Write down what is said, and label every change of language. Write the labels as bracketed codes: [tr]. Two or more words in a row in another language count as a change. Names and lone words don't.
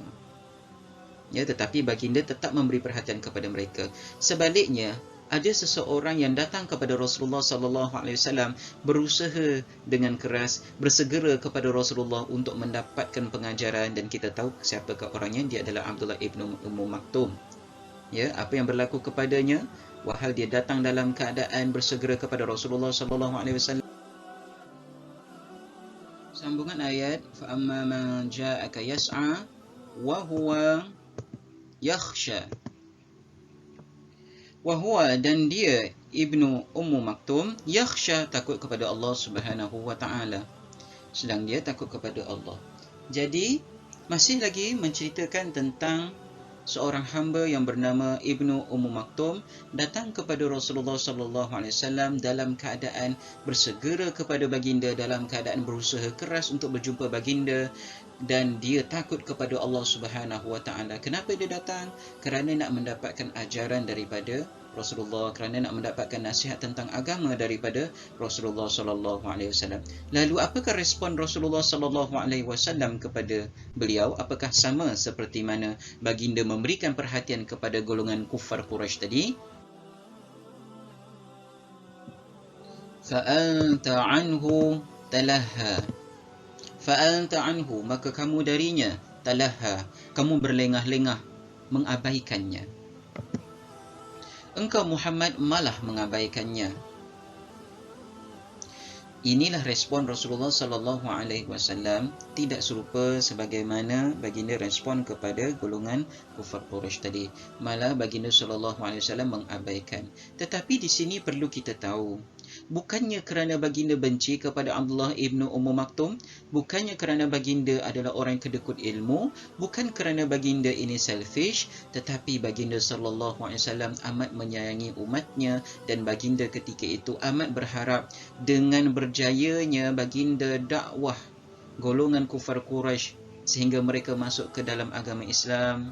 [ms] Ya, tetapi baginda tetap memberi perhatian kepada mereka. Sebaliknya, ada seseorang yang datang kepada Rasulullah [ar] صلى الله عليه وسلم, [ms] berusaha dengan keras, bersegera kepada Rasulullah untuk mendapatkan pengajaran, dan kita tahu siapakah orangnya. Dia adalah Abdullah ibnu Ummu Maktum. Ya, apa yang berlaku kepadanya? Walhal dia datang dalam keadaan bersegera kepada Rasulullah [ar] صلى الله عليه وسلم. [ms] Sambungan ayat, [ar] فأما من جاءك يسعى وهو يخشى. Wahuwa, [ms] dan dia Ibnu Ummu Maktum, yakhsha, takut kepada Allah [ar] سبحانه وتعالى. [ms] Sedang dia takut kepada Allah. Jadi masih lagi menceritakan tentang seorang hamba yang bernama Ibnu Ummu Maktum datang kepada Rasulullah [ar] صلى الله عليه وسلم [ms] dalam keadaan bersegera kepada baginda, dalam keadaan berusaha keras untuk berjumpa baginda, dan dia takut kepada Allah [ar] سبحانه وتعالى. [ms] Kenapa dia datang? Kerana nak mendapatkan ajaran daripada Rasulullah, kerana nak mendapatkan nasihat tentang agama daripada Rasulullah [ar] صلى الله عليه وسلم. [ms] Lalu apakah respon Rasulullah [ar] صلى الله عليه وسلم [ms] kepada beliau? Apakah sama seperti mana baginda memberikan perhatian kepada golongan kufar Quraisy tadi? [ar] فأنت عنه تلهى. فأنت عنه, [ms] maka kamu darinya, talaha, kamu berlengah-lengah, mengabaikannya. Engkau Muhammad malah mengabaikannya. Inilah respon Rasulullah [ar] صلى الله عليه وسلم, [ms] tidak serupa sebagaimana baginda respon kepada golongan kufar Quraisy tadi. Malah baginda [ar] صلى الله عليه وسلم [ms] mengabaikan. Tetapi di sini perlu kita tahu, bukannya kerana baginda benci kepada Abdullah ibnu Ummu Maktum, bukannya kerana baginda adalah orang yang kedekut ilmu, bukan kerana baginda ini selfish, tetapi baginda [ar] صلى الله عليه وسلم [ms] amat menyayangi umatnya, dan baginda ketika itu amat berharap dengan berjayanya baginda dakwah golongan kufar Quraisy sehingga mereka masuk ke dalam agama Islam.